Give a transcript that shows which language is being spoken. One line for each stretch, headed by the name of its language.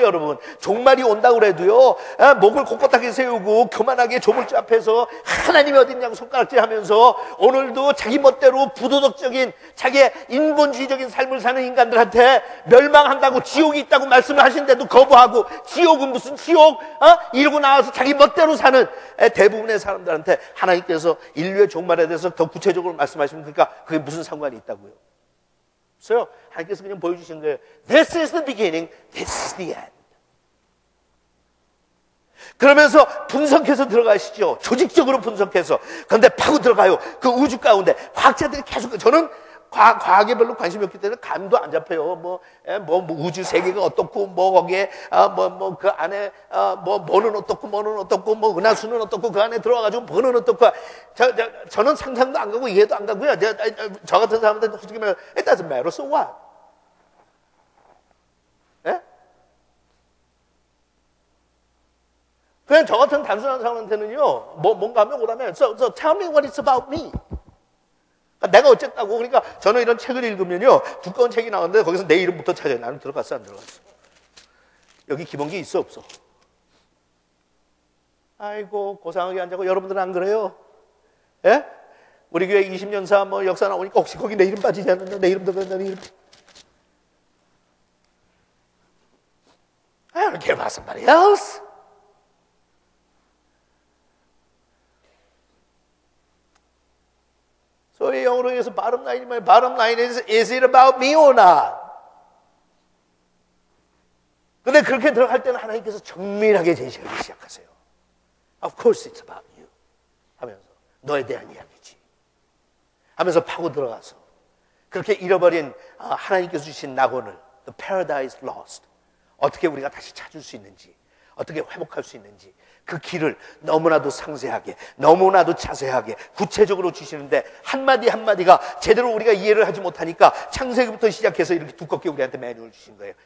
Korean: 여러분, 종말이 온다고 그래도요, 목을 꼿꼿하게 세우고 교만하게 조물주 앞에서 하나님이 어딨냐고 손가락질하면서 오늘도 자기 멋대로 부도덕적인 자기의 인본주의적인 삶을 사는 인간들한테 멸망한다고, 지옥이 있다고 말씀을 하신데도 거부하고, 지옥은 무슨 지옥? 이러고 나와서 자기 멋대로 사는 대부분의 사람들한테 하나님께서 인류의 종말에 대해서 더 구체적으로 말씀하시면, 그러니까 그게 무슨 상관이 있다고요? 없어요. 하나님께서 그냥 보여주신 거예요.
English: This is the beginning, this is the end.
Korean: 그러면서 분석해서 들어가시죠. 조직적으로 분석해서. 그런데 파고 들어가요. 그 우주 가운데 과학자들이 계속, 저는 과학에 별로 관심이 없기 때문에 감도 안 잡혀요. 뭐 우주 세계가 어떻고, 뭐 거기에 그 안에 뭐는 어떻고, 뭐는 어떻고, 뭐 은하수는 어떻고, 그 안에 들어와가지고 뭐는 어떻고. 저는 상상도 안 가고 이해도 안 가고요. 저 같은 사람들은 솔직히 말해,
English: it doesn't matter, so what?
Korean: 예? 그냥 저 같은 단순한 사람한테는요, 뭔가 하면 오라면,
English: so tell me what it's about me.
Korean: 내가 어쨌다고. 그러니까 저는 이런 책을 읽으면요, 두꺼운 책이 나오는데 거기서 내 이름부터 찾아요. 나는 들어갔어, 안 들어갔어? 여기 기본기 있어, 없어? 아이고, 고상하게 앉아고. 여러분들은 안 그래요? 예? 우리 교회 20년사 뭐 역사 나오니까 혹시 거기 내 이름 빠지지 않는다? 내 이름 들어간다, 내 이름.
English: I don't care about somebody else.
Korean: 소위 영어로 해서 bottom line이 뭐예요?
English: Bottom line is it about me or not?
Korean: 근데 그렇게 들어갈 때는 하나님께서 정밀하게 제시하기 시작하세요.
English: Of course it's about you.
Korean: 하면서 너에 대한 이야기지. 하면서 파고 들어가서 그렇게 잃어버린 하나님께서 주신 낙원을,
English: the paradise lost,
Korean: 어떻게 우리가 다시 찾을 수 있는지, 어떻게 회복할 수 있는지, 그 길을 너무나도 상세하게, 너무나도 자세하게, 구체적으로 주시는데 한마디 한마디가 제대로 우리가 이해를 하지 못하니까 창세기부터 시작해서 이렇게 두껍게 우리한테 매뉴얼 주신 거예요.